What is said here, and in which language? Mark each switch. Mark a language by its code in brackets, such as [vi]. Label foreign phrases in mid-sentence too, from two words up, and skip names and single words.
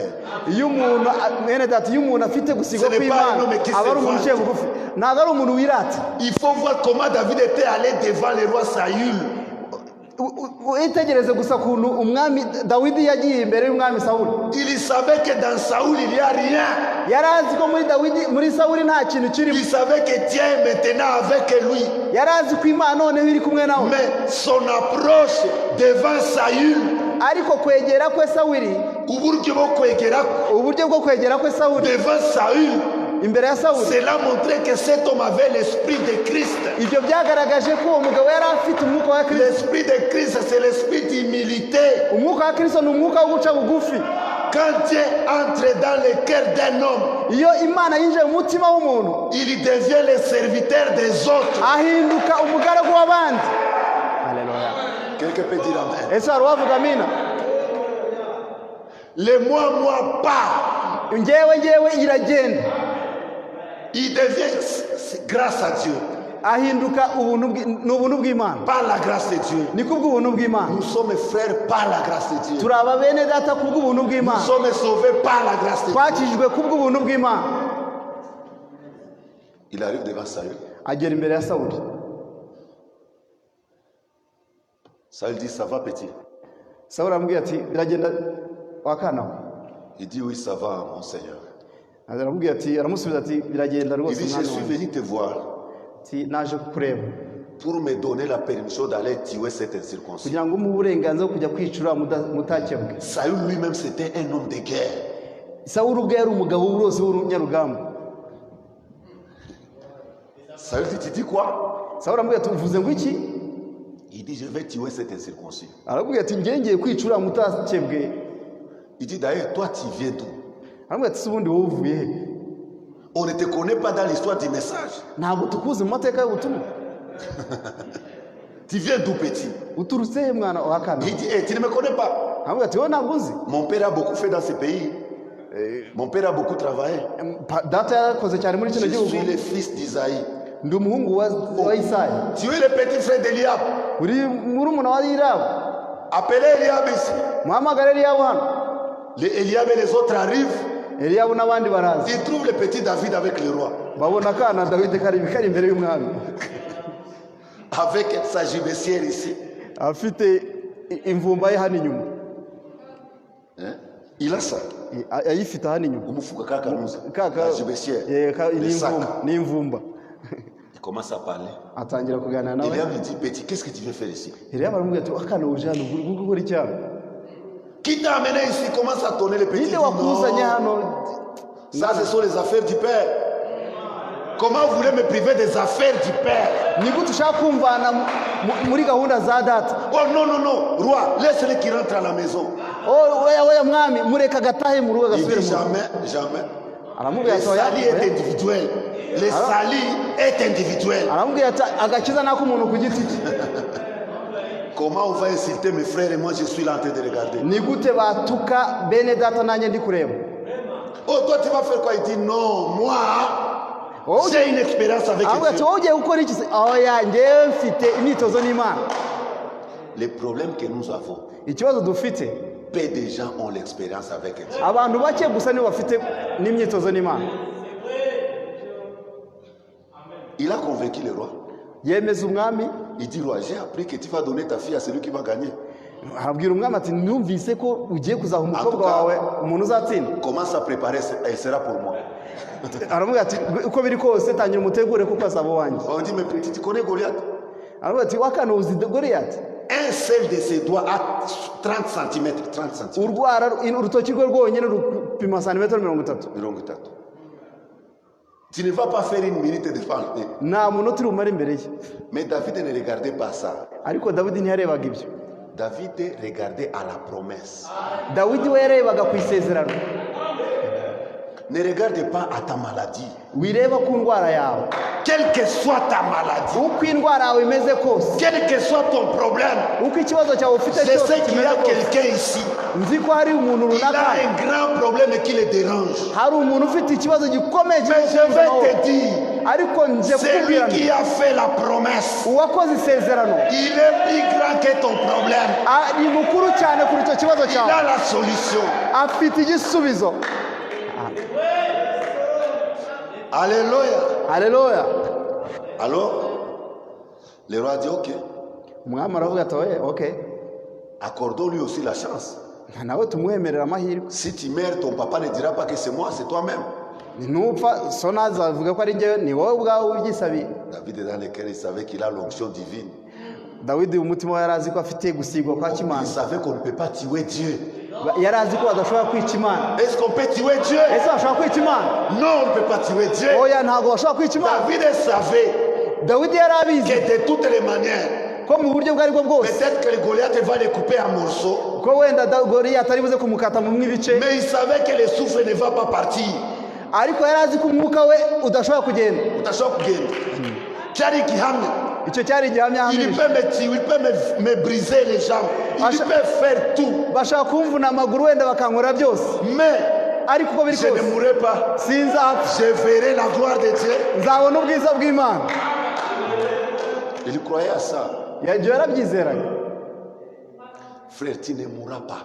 [rw] Iyo umuntu mwene data, iyo umuntu afite gusigwa [fr] Ce n'est pas [rw] kw'Imana [fr] un homme qui [rw] aba ari [fr] se [rw] umuntu uciye [fr] vante. [rw] bugufi, ntabwo ari umuntu wirata. [fr] Il faut voir comment David était allé devant le roi Saül. [rw] Witegereze gusa ukuntu umwami Dawidi yagiye imbere y'umwami Sawuli. [fr] Il savait que dans Saül il n'y a rien. [rw] Yari azi ko muri Sawuli nta kintu kirimo. [fr] Il savait que Dieu est maintenant avec lui. [rw] Yari azi ko Imana noneho iri kumwe nawe. [fr] Mais son approche devant Saül, [rw] Ariko kwegera kwe Sawuli, uburyo bwo kwegera kwe Sawuli [fr] devant Saül, [rw] imbere ya Sawuli, [fr] cela montrait que cet homme avait l'esprit de Christ. [rw] ibyo byagaragaje ko uwo mugabo yari afite umwuka wa Kristo. [fr] L'esprit de Christ, c'est l'esprit d'humilité. [rw] Umwuka wa Kristo ni umwuka wo guca bugufi. [fr] Quand Dieu entre dans le cœur d'un homme, [rw] Iyo Imana yinjiye mu mutima w'umuntu, [fr] il devient le serviteur des autres. [rw] ahinduka umugaragu w'abandi. [fr] Quelqu'un peut dire amen. [rw] Ese hari uwavuga amina? [fr] Le moi part. [rw] Njyewe iragenda. [fr] Il devient, c'est grâce à Dieu. [rw] Ahinduka ubuntu bw'Imana. [fr] Par la grâce de Dieu. [rw] Ni kubw'ubuntu bw'Imana. [fr] Nous sommes frères par la grâce de Dieu. [rw] Turaba bene data kubw'ubuntu [fr] Nous [rw] bw'Imana. [fr] sommes sauvés par la grâce de Dieu. [rw] Twakijwe kubw'ubuntu bw'Imana. [fr] Il arrive devant Saül. [rw] Agera imbere ya Sawuli. [fr] Saül dit, ça va petit? [rw] Sawuli aramubwira ati biragenda wakana. [fr] Il dit, oui, ça va, mon Seigneur. [rw] Aramusubiza ati biragenda [fr] Il [rw] rwose [fr] dit, je [rw] mwana [fr] suis [rw] wanjye. [fr] venu te voir [rw] Ati naje kukureba [fr] pour me donner la permission d'aller tuer cet incirconcis. [rw] kugira ngo umuhe uburenganzira bwo kujya kwicura mutakebwe. [fr] Saül lui-même, c'était un homme de guerre. [rw] Sawuli ubwe yari umugabo w'uruzi w'urunyarugamba. [fr] Saül dit, tu dis quoi? [rw] Sawuli aramubwira ati uvuze ngo iki? [fr] Il dit, je vais tuer cet incirconcis. [rw] Aramubwira ati ngiye kwicura mutakebwe. [fr] Il dit, d'ailleurs, toi, tu viens d'où? [rw] Aramubwira ati ubundi wowe uvuye he? [fr] On ne te connaît pas dans l'histoire du message. [rw] Ntabwo tukuzi mu mateka y'ubutumwa. [fr] Tu viens d'où, petit? [rw] Uturutse he mwana wakana? [fr] Il dit, hey, tu ne me connais pas. [rw] Aramubwira ati wowe ntabwo uzi. [fr] Mon père a beaucoup fait dans ce pays. Mon père a beaucoup travaillé. [rw] Data yarakoze cyane muri kino [fr] Je [rw] gihugu. [fr] suis le fils d'Isaïe. [rw] Ndi umuhungu wa Isaya. [fr] Tu es le petit frère d'Eliab. [rw] Uri murumuna wa Eliyabu. [fr] Appelez Eliab ici. [rw] Muhamagare Eliyabu hano. [fr] Les Eliab et les autres arrivent. [rw] Eliyabu n'abandi baraza. [fr] Ils trouvent le petit David avec le roi. [rw] Babona kana Dawidi kari imbere y'umwami. [fr] Avec sa gibecière ici. [rw] Afite imvumba ye hano inyuma. [fr] Il a ça. [rw] Ayifite hano inyuma. Umufuka kakanuza. Kaka [fr] La gibecière. [rw] ni imvumba. [fr] Il commence à parler. [rw] Atangira kuganira nawe. [fr] Eliab lui dit, petit, qu'est-ce que tu veux faire ici? [rw] Eliyabu aramubwira ati akana uje hano gukora icyaro. [fr] Qui t'a amené ici? Commence à tourner le petit. [rw] Ninde wakuzanye hano? [fr] Ça, ce sont les affaires du Père. Comment vous voulez me priver des affaires du Père? [rw] Ni gute ushaka kumvana muri gahunda za data? [fr] Oh non, non, non, roi, laisse-le qui rentre à la maison. [rw] Oh, oya mwami, mureka gatahe mu rugo [fr] Il [rw] gasubire [fr] dit [rw] mu. [fr] jamais. [rw] Aramubwira [fr] Le [rw] ati oya. [fr] salut est individuel. Le salut est individuel. [rw] Aramubwira ati agakiza nako umuntu ku giti cye. [fr] Comment on va insulter mes frères et moi je suis là en train de regarder? [rw] Ni gute batuka bene data nanjye ndi kureba? [fr] Oh, toi tu vas faire quoi? Il dit non, moi j'ai une expérience avec [rw] Aramubwira ati [fr] Dieu. [rw] wowe ugiye gukora iki se? Oya njyewe mfite imyitozo n'Imana. [fr] Les problèmes que nous avons, [rw] Ikibazo dufite, [fr] peu de gens ont l'expérience avec Dieu. [rw] abantu bake gusa nibo bafite n'imyitozo n'Imana. [fr] Il a convaincu le roi. [rw] Yemeza umwami, [fr] Il dit, roi, j'ai appris que tu vas donner ta fille à celui qui va gagner. [rw] arabwira umwami ati numvise ko ugiye kuzaha umukobwa wawe umuntu uzatsinda. [fr] Commence à préparer, elle sera pour moi. [rw] Aramubwira ati uko biri kose tangira umutegure kuko azaba wanjye. [fr] On dit, mais petit, tu connais Goliath? [rw] Aramubwira ati wakana uzi Goliyati? [fr] Un seul de ses doigts à 30 cm. 30 cm. [rw] Urwara urutoki rwe rwonyine rupima santimetero 30. [fr] Tu ne vas pas faire une minute de parler. [rw] Nta munota uri bumare imbere ye. [fr] Mais David ne regardait pas ça. [rw] Ariko Dawidi ntiyarebaga ibyo. [fr] David regardait à la promesse. [rw] Dawidi we yarebaga ku isezerano. [fr] Ne regarde pas à ta maladie. [rw] Wireba ku ndwara yawe. [fr] Quelle que soit ta maladie, [rw] Uko indwara yawe imeze kose, [fr] quel que soit ton problème, [rw] uko ikibazo cyawe ufite [fr] je [rw] cyose [fr] sais qu'il y a [rw] kimeze kose, [fr] quelqu'un ici. [rw] nzi ko hari umuntu [fr] Il a [rw] runaka, [fr] un grand problème qui le dérange. [rw] hari umuntu ufite ikibazo gikomeye [fr] Mais je vais te dire, [rw] ariko nje [fr] c'est lui [rw] kukubwira [fr] qui a fait la promesse. [rw] uwakoze isezerano [fr] Il est plus grand que ton problème. [rw] ni mukuru cyane kuri icyo kibazo [fr] Il [rw] cyawe, [fr] a la solution. [rw] afite igisubizo. [fr] Alléluia. [rw] Haleluya. [fr] Alors, le roi dit ok, [rw] Umwami aravuga ati oye, okay, [fr] accordons-lui aussi la chance. [rw] nawe tumwemerera amahirwe. [fr] Si tu meurs, ton papa ne dira pas que c'est moi, c'est toi-même. [rw] Ntupfa so nazavuga ko ari njyewe, ni wowe ubwawe ubyisabiye. [fr] David, dans lequel il savait qu'il a l'onction divine. [rw] Dawidi umutima we yari azi ko afite gusigwa kwa [fr] Il [rw] Kimana, [fr] savait qu'on ne peut pas tuer Dieu. [rw] yari azi ko adashobora kwica Imana. [fr] Est-ce qu'on peut tuer Dieu? [rw] Ese bashobora kwica Imana? [fr] Non, on ne peut pas tuer Dieu. [rw] Oya, ntabwo bashobora kwica Imana. [fr] David savait [rw] Dawidi yari abizi [fr] que de toutes les manières, [rw] ko mu buryo ubwo ari bwo bwose, [fr] peut-être que le Goliath va le couper en morceaux, [rw] ko wenda Goliyati ari buze kumukata mu ibice, [fr] mais il savait que le souffle ne va pas partir. [rw] ariko yari azi ko umwuka we udashobora kugenda. Utashobora kugenda. Cyari gihamya. Icyo cyari igihamya [fr] Il [rw] hamirije. [fr] peut me tuer, il peut me briser les jambes, il peut faire tout. [rw] Bashaka kumvuna amaguru wenda bakankora byose, [fr] Mais [rw] ariko uko biri [fr] je ne [rw] kose [fr] mourrai pas. [rw] sinzapfa, [fr] Je verrai la gloire de Dieu. [rw] nzabona ubwiza bw'Imana. [fr] Il croyait à ça. [rw] Ibyo yarabyizeraga. [fr] Frère, tu ne mourras pas.